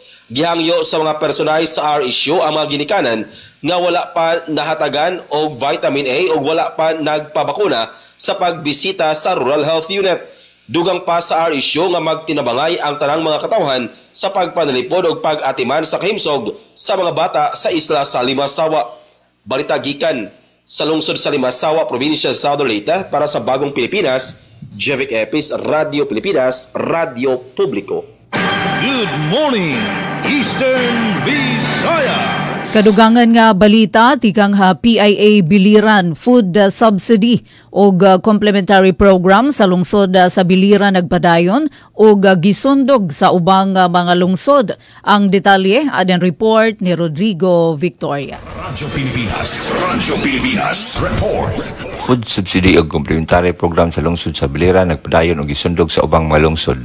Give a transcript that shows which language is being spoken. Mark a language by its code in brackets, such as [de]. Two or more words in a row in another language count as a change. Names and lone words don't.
[ceb] Gihangyo sa mga personay sa RHU ang mga ginikanan nga wala pa nahatagan og vitamin A o wala pa nagpabakuna sa pagbisita sa Rural Health Unit. Dugang pa sa RHU nga magtinabangay ang tanang mga katawhan sa pagpanalipod o pag-atiman sa kahimsog sa mga bata sa isla sa Limasawa. Balita gikan sa lungsod sa Limasawa, probinsya sa Southern Leyte para sa Bagong Pilipinas, Jevic Epis, Radyo Pilipinas, Radyo Publiko. [en] Good morning, Eastern Visayas! [ceb] Kadugangan nga balita, tikang PIA Biliran Food Subsidy o Complementary Program sa lungsod sa Biliran nagpadayon o gisundog sa ubang mga lungsod. Ang detalye, adeng report ni Rodrigo Victoria. Radyo Pilipinas, report. Food Subsidy o Complementary Program sa lungsod sa Biliran nagpadayon o gisundog sa ubang mga lungsod.